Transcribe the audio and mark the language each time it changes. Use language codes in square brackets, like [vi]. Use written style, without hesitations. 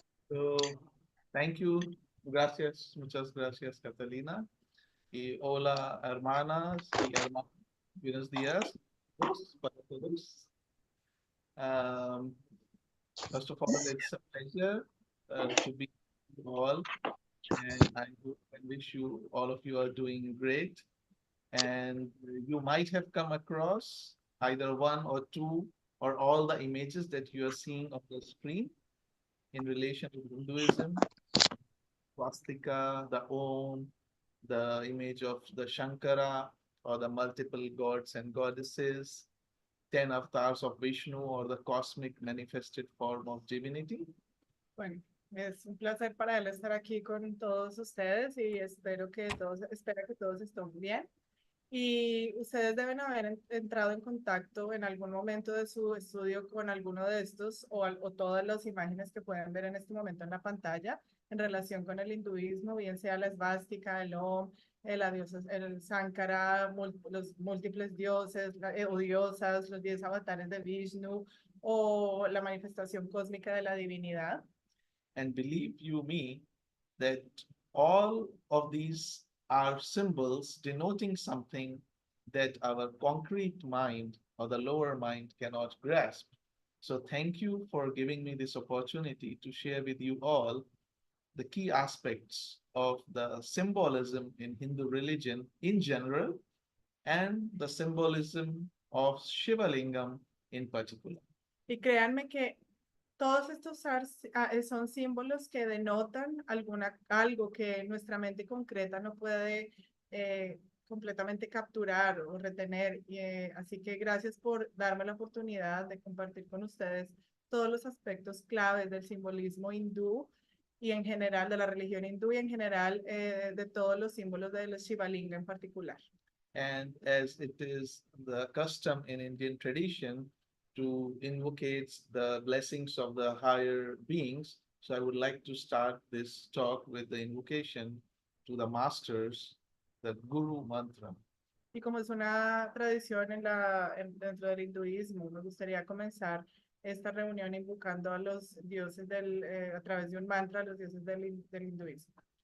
[en] So, thank you. [es] Gracias, muchas gracias, Catalina. Y hola, hermanas y hermanos. Buenos días para todos. [en] Um, First of all, it's a pleasure to be with you all, and I hope and wish you all of you are doing great. And you might have come across either one or two or all the images that you are seeing on the screen in relation to Hinduism, swastika, the Om, the image of the Shankara or the multiple gods and goddesses, 10 avatars of Vishnu or the cosmic manifested form of divinity. [es] Bueno, es un placer para él estar aquí con todos ustedes y espero que todos estén bien. Y ustedes deben haber entrado en contacto en algún momento de su estudio con alguno de estos o todas las imágenes que pueden ver en este momento en la pantalla en relación con el hinduismo, bien sea la esvástica, el Om, el Sankara, los múltiples dioses o diosas, los 10 avatares de Vishnu o la manifestación cósmica de la divinidad. [en] And believe you me, that all of these are symbols denoting something that our concrete mind or the lower mind cannot grasp. So thank you for giving me this opportunity to share with you all the key aspects of the symbolism in Hindu religion in general and the symbolism of Shivalingam in particular. [es] Y créanme que todos estos son símbolos que denotan algo que nuestra mente concreta no puede completamente capturar o retener. Así que gracias por darme la oportunidad de compartir con ustedes todos los aspectos claves del simbolismo hindú y en general de la religión hindú y en general de todos los símbolos del Shivalingam en particular. [en] And as it is the custom in Indian tradition to invocate the blessings of the higher beings, so I would like to start this talk with the invocation to the masters, the Guru Mantra. [es] Y como es una tradición dentro del hinduismo, me gustaría comenzar esta reunión invocando a los dioses a través de un mantra, a los dioses del hinduismo.